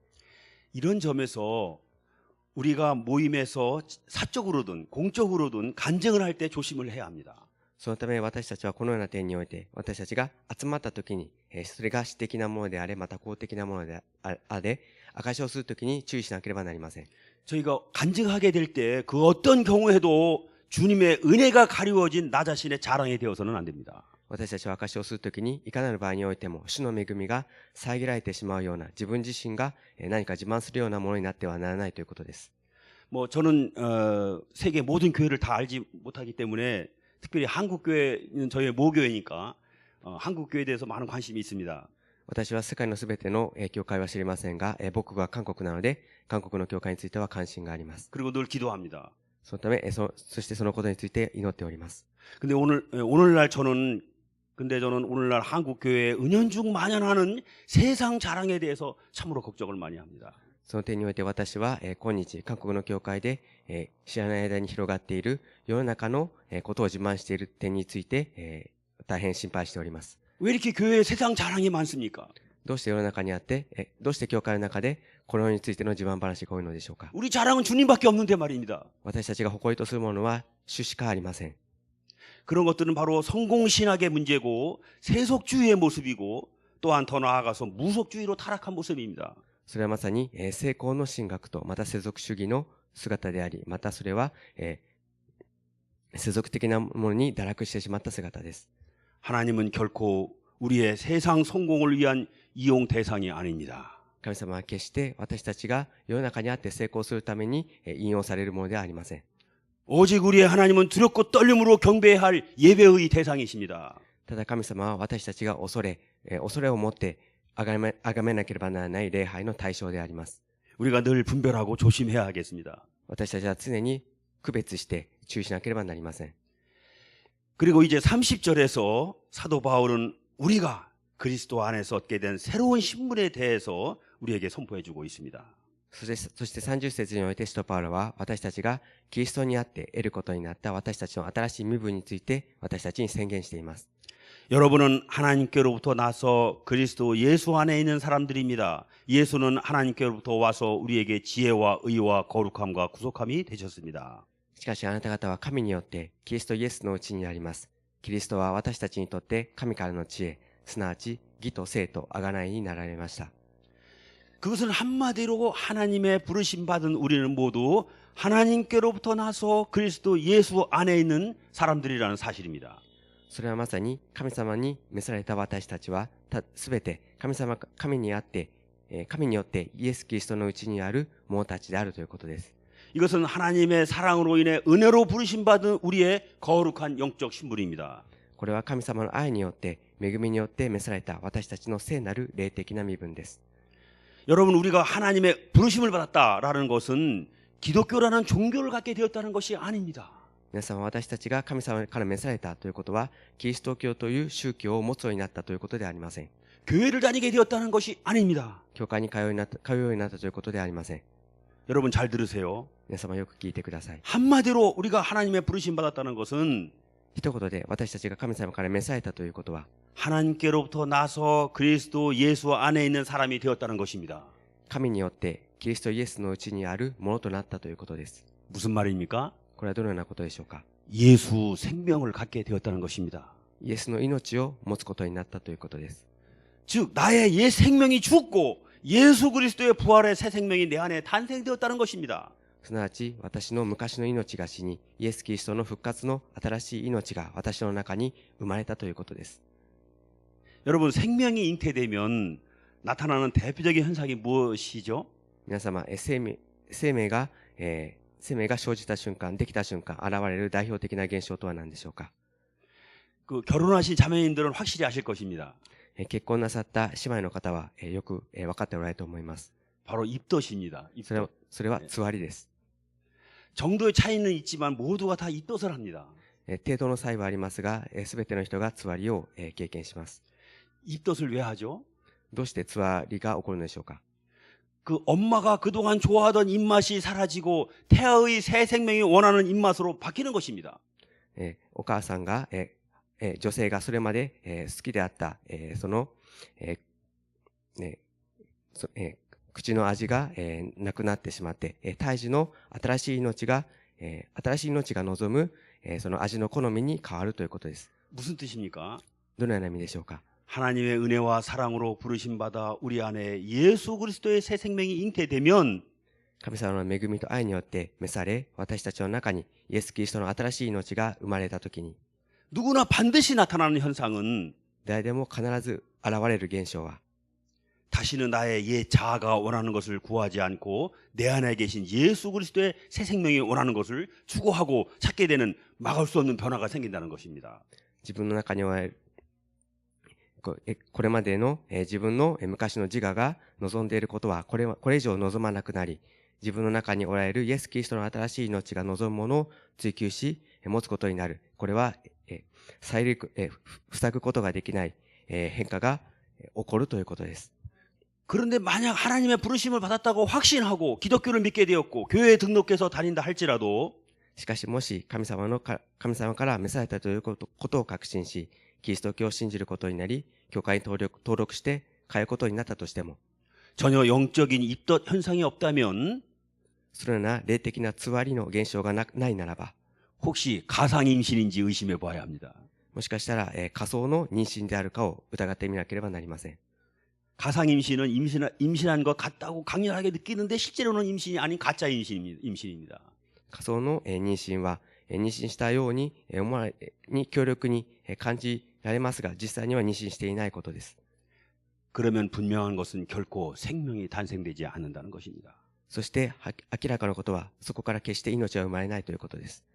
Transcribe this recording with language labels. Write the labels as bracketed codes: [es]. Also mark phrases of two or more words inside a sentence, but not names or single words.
[ko] 이런 점에서 우리가 모임에서 사적으로든 공적으로든 간증을 할 때 조심을 해야 합니다. [ja] そのため私たちはこのような点において、私たちが集まった時に、それが私的なものであれ、また公的なものであれ、証しをするときに注意しなければなりません。 [ko] 저희가 간증하게 될 때 그 어떤 경우에도 주님의 은혜가 가리워진 나 자신의 자랑이 되어서는 안 됩니다. [ja] 私たちは証しをするときに、いかなる場合においても、主の恵みが遮られてしまうような、自分自身が何か自慢するようなものになってはならないということです。 [ko] 저는 세계 모든 교회를 다 알지 못하기 때문에 특별히 한국 교회는 저희 모교회니까 한국 교회에 대해서 많은 관심이 있습니다. [ja] 私は世界のすべての教会は知りませんが、僕が韓国なので、韓国の教会については関心があります。 [ko] 그리고 늘 기도합니다. [ja] そのため、そしてそのことについて祈っております。 [ko] 근데 오늘날 저는 오늘날 한국 교회에 은연중 만연하는 세상 자랑에 대해서 참으로 걱정을 많이 합니다. [ja] その点において私は、今日、韓国の教会で、知らない間に広がっている世の中の、ことを自慢している点について、大変心配しております。 [ko] 왜 이렇게 교회에 세상 자랑이 많습니까? [ja] どうして世の中にあって、どうして教会の中でこの世についての自慢話が多いのでしょうか。 [ko] 우리 자랑은 주님밖에 없는데 말입니다. [ja] 私たちが誇りとするものは主しかありません。 [ko] 그런 것들은 바로 성공신학의 문제고 세속주의의 모습이고 또한 더 나아가서 무속주의로 타락한 모습입니다. [ja] それはまさに、成功の神学とまた世俗主義の姿であり、またそれは、世俗的なものに堕落してしまった姿です。 [ko] 하나님은 결코 우리의 세상 성공을 위한 이용 대상이 아닙니다. [ja] 神様は決して私たちが世の中にあって成功するために引用されるものではありません。 [ko] 오직 우리의 하나님은 두렵고 떨림으로 경배해야 할 예배의 대상이십니다. [ja] ただ神様は私たちが恐れを持って崇めなければならない礼拝の対象であります。 [ko] 우리가 늘 분별하고 조심해야 하겠습니다. [ja] 私たちは常に区別して注意しなければなりません。 [ko] 그리고 이제 30절에서 사도 바울은 우리가 그리스도 안에서 얻게 된 새로운 신분에 대해서 우리에게 선포해주고 있습니다. [ja] そして30節において使徒パウロは私たちがキリストにあって得ることになった私たちの新しい身分について私たちに宣言しています。 [ko] 여러분은 하나님께로부터 나서 그리스도 예수 안에 있는 사람들입니다. 예수는 하나님께로부터 와서 우리에게 지혜와 의와 거룩함과 구속함이 되셨습니다. [ja] しかしあなた方は神によってキリストイエスのうちにあります。キリストは私たちにとって神からの知恵、すなわち義と聖と贖いになられました。 [ko] 그것은 한마디로 하나님의 부르심 받은 우리는 모두 하나님께로부터 나서 그리스도 예수 안에 있는 사람들이라는 사실입니다. [ja] それはまさに神様に召された私たちはすべて神にあって神によってイエス・キリストのうちにある者たちであるということです。 [ko] 이것은 하나님의 사랑으로 인해 은혜로 부르심 받은 우리의 거룩한 영적 신분입니다. [ja] これは神様の愛によって恵みによって召された私たちの聖なる霊的な身分です。 [ko] 여러분 우리가 하나님의 부르심을 받았다라는 것은 기독교라는 종교를 갖게 되었다는 것이 아닙니다. [ja] 皆さんは私たちが神様から召されたということはキリスト教という宗教を持つようになったということではありません。 [ko] 교회를 다니게 되었다는 것이 아닙니다. [ja] 教会に通うようになったということではありません。 [ko] 여러분 잘 들으세요. [ja] 皆様よく聞いてください。 [ko] 한마디로 우리가 하나님의 부르심 받았다는 것은 [ja] 一言で私たちが神様から召されたということは、 [ko] 하나님께로부터 나서 그리스도 예수 안에 있는 사람이 되었다는 것입니다. [ja] 神によってキリストイエスのうちにあるものとなったということです。 [ko] 무슨 말입니까? [ja] これはどのようなことでしょうか。 [ko] 예수 생명을 갖게 되었다는 것입니다. [ja] イエスの命を持つことになったということです。 [ko] 즉 나의 옛 생명이 죽고 예수 그리스도의 부활의 새 생명이 내 안에 탄생되었다는 것입니다. [ja] すなわち私の昔の命が死に、イエス・キリストの復活の新しい命が私の中に生まれたということです。 [ko] 여러분 생명이 잉태되면 나타나는 대표적인 현상이 무엇이죠? [ja] 皆様、生命が生じた瞬間、できた瞬間、現れる代表的な現象とは何でしょうか。 [ko] 그 결혼하신 자매님들은 확실히 아실 것입니다. [ja] 結婚なさった姉妹の方はよく分かっておられると思います。 [ko] 바로 입덧입니다. [ja] それはつわりです。 [ko] 정도의 차이는 있지만 모두가 다 입덧을 합니다. [ja] 程度の差異はありますが、すべての人がつわりを経験します。 [ko] 입덧을 왜 하죠? [ja] どうしてつわりが起こるのでしょうか。 [ko] 그 엄마가 그동안 좋아하던 입맛이 사라지고 태아의 새 생명이 원하는 입맛으로 바뀌는 것입니다. [ja] お母さんが女性がそれまで好きであったその口の味がなくなってしまって、胎児の新しい命が望むその味の好みに変わるということです。 [ko] 무슨 뜻입니까? [ja] どのような意味でしょうか。 [ko] 하나님의 은혜와 사랑으로 부르심받아 우리 안에 예수 그리스도의 새 생명이 잉태되면 [ja] 神様の恵みと愛によって召され、私たちの中にイエス・キリストの新しい命が生まれたときに、 [ko] 누구나 반드시 나타나는 현상은 [ja] 誰でも必ず現れる現象は、 [ko] 다시는 나의 옛 자아가 원하는 것을 구하지 않고 내 안에 계신 예수 그리스도의 새 생명이 원하는 것을 추구하고 찾게 되는 막을 수 없는 변화가 생긴다는 것입니다. [ja] 自分の中にはこれまでの自分の昔の自我が望んでいることはこれ以上望まなくなり、自分の中におられるイエス・キリストの新しい命が望むものを追求し持つことになる。これは塞ぐことができない変化が起こるということです。 [ko] 그런데 만약 하나님의 부르심을 받았다고 확신하고 기독교를 믿게 되었고 교회에 등록해서 다닌다 할지라도 [ja] しかしもし神様から召されたということを確信し、キリスト教を信じることになり、教会に登録して通うことになったとしても、 [ko] 전혀 영적인 입덧 현상이 없다면 [ja] そのような霊的なつわりの現象がないならば、 [ko] 혹시 가상 임신인지 의심해 봐야 합니다. [ja] もしかしたら仮想の妊娠であるかを疑ってみなければなりません。 [ko] 가상 임신은 임신한 것 같다고 강렬하게 느끼는데 실제로는 임신이 아닌 가짜 임신입니다. [ja] 仮想の妊娠は妊娠したように強力に感じられますが、実際には妊娠していないことです。 [ko] 그러면 분명한 것은 결코 생명이 탄생되지 않는다는 것입니다. [ja] そして明らかなことはそこから決して命は生まれないということです。